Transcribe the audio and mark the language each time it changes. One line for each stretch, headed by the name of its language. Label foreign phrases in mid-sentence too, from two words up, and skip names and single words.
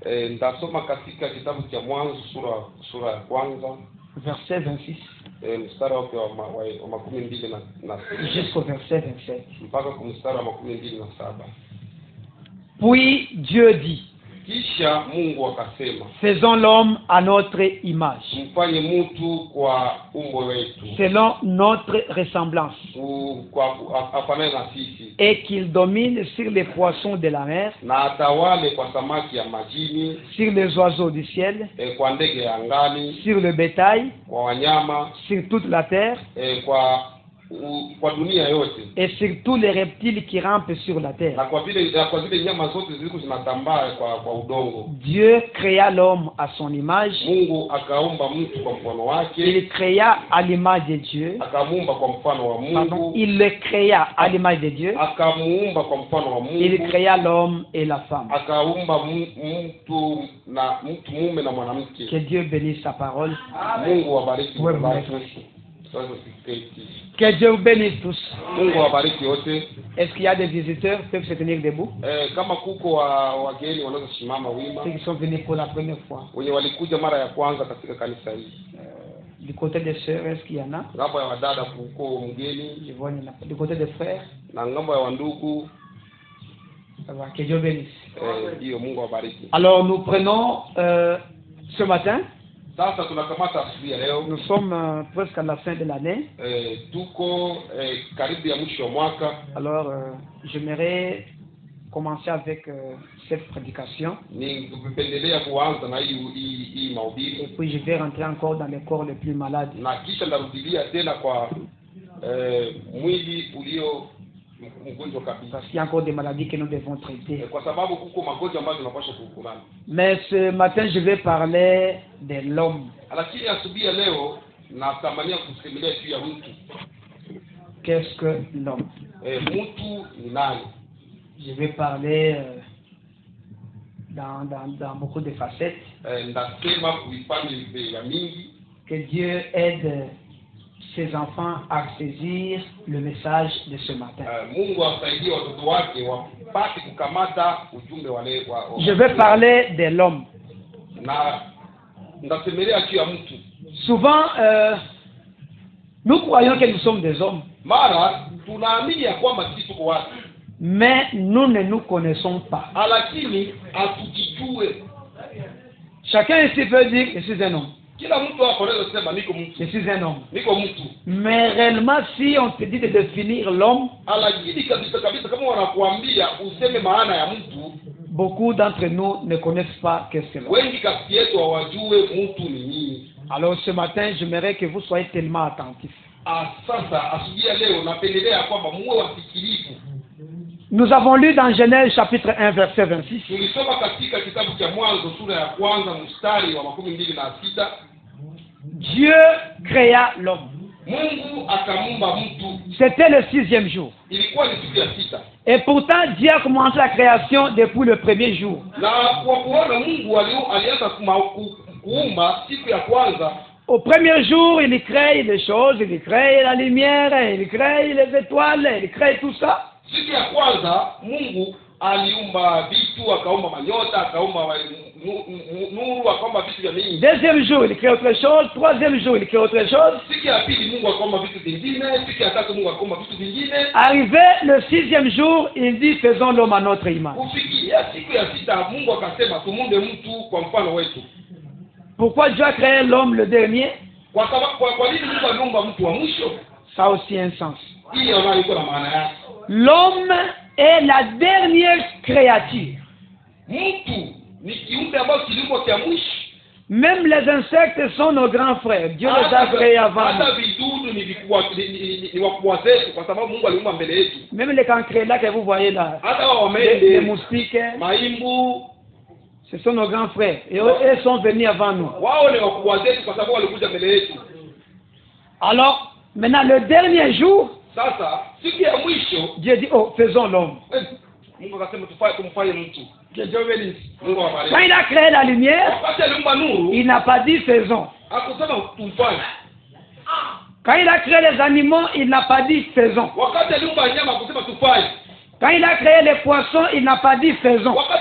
French: Verset 26. Jusqu'au verset 27. Puis Dieu dit,
Swahili: Kisha Mungu akasema,
French: faisons l'homme à notre image,
Swahili: mfanye mtu kwa umbo wetu,
French: selon notre ressemblance,
Swahili: kwa afanane na sisi,
French: et qu'il domine sur les poissons de la mer,
Swahili: na atawale kwa samaki ya majini,
French: sur les oiseaux du ciel,
Swahili: kwa ndege ya angani,
French: sur le bétail,
Swahili: kwa wanyama,
French: sur toute la terre,
Swahili: kwa dunia yote,
French: et sur tous les reptiles qui rampent sur la terre.
Swahili: na kwa zile nyama zote zilizo zinatambaa kwa udongo.
French: Dieu créa l'homme à son image.
Swahili: Mungu akaumba mtu kwa mfano wake.
French: Il créa à l'image de Dieu.
Swahili: Akamuumba kwa mfano wa Mungu.
French: Pardon, il le créa à l'image de Dieu.
Swahili: Akamuumba kwa mfano wa Mungu.
French: Il créa l'homme et la femme.
Swahili: Akaumba mtu mume na mwanamke.
French: Que Dieu bénisse sa parole.
Swahili: Mungu awabariki wote.
French: Que Dieu vous bénisse tous.
Swahili: Mungu awabariki wote.
French: Est-ce qu'il y a des visiteurs qui peuvent se tenir debout?
Swahili: Kama kuko wageni wanaweza simama wima.
French: Ceux qui sont venus pour la première fois.
Swahili: Wenye walikuja mara ya kwanza katika kanisa hili.
French: Du côté des sœurs, est-ce qu'il y en a?
Swahili: Ngambo ya wadada kuko mgeni.
French: Je vois, du côté des frères.
Swahili: Na ngambo ya wandugu.
French: Que Dieu bénisse.
Swahili: Ndio, Mungu awabariki.
French: Alors nous prenons ce matin.
Swahili: Sasa tunakamata asubuhi ya leo.
French: Nous sommes presque à la fin de l'année.
Swahili: Tuko karibu ya mwisho wa mwaka.
French: Alors j'aimerais commencer avec cette prédication.
Swahili: Ningependelea kuanza na hii mahubiri.
French: Et puis je vais rentrer encore dans les corps les plus malades.
Swahili: Na kisha ndarudilia tena kwa mwili ulio mgonjwa kabisa.
French: Parce qu'il y a encore des maladies que nous devons traiter.
Swahili: Kwa sababu kuko magonjwa ambayo tunapaswa kukumana.
French: Mais ce matin je vais parler de l'homme.
Swahili: Lakini asubuhi ya leo natamania kusimulia juu ya mtu.
French: Qu'est-ce que l'homme?
Swahili: Mtu ni nani?
French: Je vais parler dans beaucoup de facettes.
Swahili: Ndasema kuipande ya mingi.
French: Que Dieu aide ses enfants à saisir le message de ce matin.
Swahili: Mungu asaidie watoto wake wapate kukamata ujumbe wa leo.
French: Je vais parler de l'homme.
Swahili: Na ndasemelea juu ya mtu.
French: Souvent nous croyons que nous sommes des hommes.
Swahili: Mara tunaamini ya kwamba sisi tuko watu.
French: Mais nous ne nous connaissons pas.
Swahili: Lakini hatujijue.
French: Chacun ici peut dire je suis un homme.
Swahili: Kila mtu hapo anaweza kusema niko mtu.
French: Je suis un homme.
Swahili: Niko mtu.
French: Mais réellement si on te dit de définir l'homme,
Swahili: lakini kabisa kama wanakuambia useme maana ya mtu,
French: beaucoup d'entre nous ne connaissent pas qu'est-ce que l'homme.
Swahili: Wengi kati yetu hawajue mtu ni nini.
French: Alors ce matin, j'aimerais que vous soyez tellement attentifs.
Swahili: Sasa asubuhi ya leo napendelea kwamba muwe wasikilivu.
French: Nous avons lu dans Genèse chapitre 1 verset 26.
Swahili: Tulisoma katika kitabu cha Mwanzo sura ya kwanza mstari wa 26.
French: Dieu créa l'homme.
Swahili: Mungu akamuumba mtu.
French: C'était le 6e jour.
Swahili: Ilikuwa ni siku ya 6.
French: Et pourtant Dieu a commencé la création depuis le premier jour.
Swahili: Na kwa kuona Mungu alianza kuumba siku ya kwanza.
French: Au premier jour, il crée les choses, il crée la lumière, il crée les étoiles, il crée tout ça.
Swahili: Siku ya kwanza Mungu aliumba vitu, akaumba manyota, akaumba nuru, akaumba vitu vya mingi.
French: Deuxième jour, il crée autre chose. Troisième jour, il crée autre chose.
Swahili: Siku ya pili Mungu akaumba vitu vingine. Siku ya tatu Mungu akaumba vitu vingine.
French: Arrivé le 6e jour, il dit faisons l'homme à notre image.
Swahili: Kufikia siku ya 6 Mungu akasema tumuumbe mtu kwa mfano wetu.
French: Pourquoi Dieu a créé l'homme le dernier?
Swahili: Kwa sababu kwa nini Mungu aliumba mtu wa mwisho?
French: Ça aussi un sens.
Swahili: Hiyo nayo iko na maana yake.
French: L'homme est la dernière créature.
Swahili: Mtu ni kiumbe ambacho kiliumbwa kwa mwisho.
French: Même les insectes sont nos grands frères. Dieu les a créés avant.
Swahili: Hata vidudu ni wakubwa zetu kwa sababu Mungu aliumba mbele yetu.
French: Même les cancrelats là que vous voyez là.
Swahili: Hata wamende,
French: les moustiques,
Swahili: maimbu,
French: ce sont nos grands frères. Et eux sont venus avant nous.
Swahili: Wao ni wakubwa zetu kwa sababu walikuja mbele yetu.
French: Alors, maintenant le dernier jour,
Swahili: sasa siku ya mwisho
French: Dieu dit oh faisons l'homme.
Swahili: Mungu akasema tumfanye mtu.
French: Quand il a créé la lumière, il n'a pas dit faisons. Quand il a créé les animaux, il n'a pas dit faisons. Quand il a créé les poissons, il n'a pas dit faisons.